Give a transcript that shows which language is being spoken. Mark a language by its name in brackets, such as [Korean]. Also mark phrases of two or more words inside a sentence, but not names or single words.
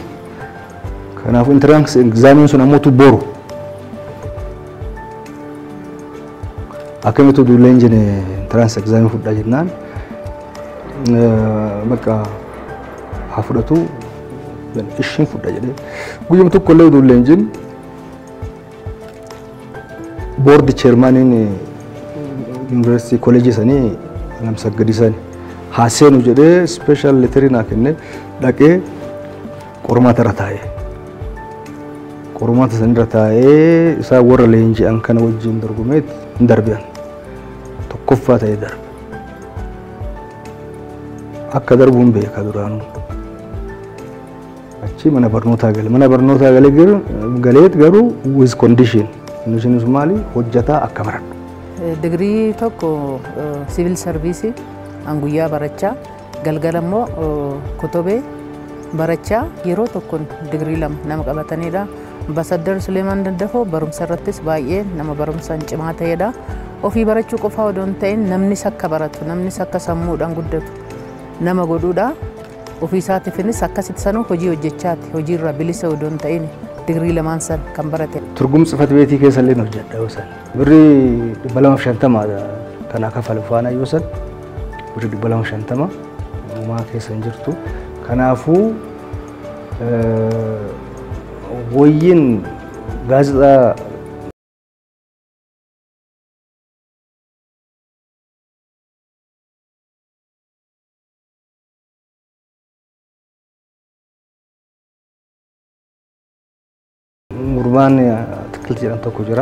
[Oromo] Kanaafuu [English] entrance examiin [Oromo] sun ammoo boru. Akkamitti leenjine [English] entrance examii [Oromo] fudhaa jennaan bakka haa fudhatu ishiin fudhaa jedhee guyyuma tokko illee utuu leenjin [English] board chairmanin university college [Oromo] sanii Lamsaggadi sani haaseenu jedhee special letterii naa kenne dhaqee qormaata irra taa'ee qormaata san irra taa'ee isaa warra leenji'an kana wajjin dorgomeet hin darbi'an tokkoffaa ta'ee darbe akka darbuun beeka duraanuu achi mana barnootaa gale galeet garuu [English] with condition [Oromo] inni maali hojjataa akka baradhu. Degree tokko [English] civil service [Oromo] anguyyaa barachaa galgalammoo kutubee barachaa yeroo tokkoon degree lama nama qabatanidha. Ambassador Suleeman Daddafoo barumsa irrattis baay'ee nama barumsaan cimaa ta'edha. Ofii barachuu qofaa odoo hin ta'in namnis akka baratu namnis akka sammuudhaan guddatu nama godhuudha. Ofii isaatiifis akkasitti sanuu hojii hojjechaati hojii irraa bilisa odoo hin ta'in degree lamaan san kan barate. Turgum [Amharic] ጽሕፈት ቤት [Oromo] keessallee hojjedha yoo san birrii 250 kana kafalu faana yoo san birrii 250 uumaa keessa hin jirtu. Kanaafuu wayyin gaazexaa Urban atkilti jedhan tokko jira.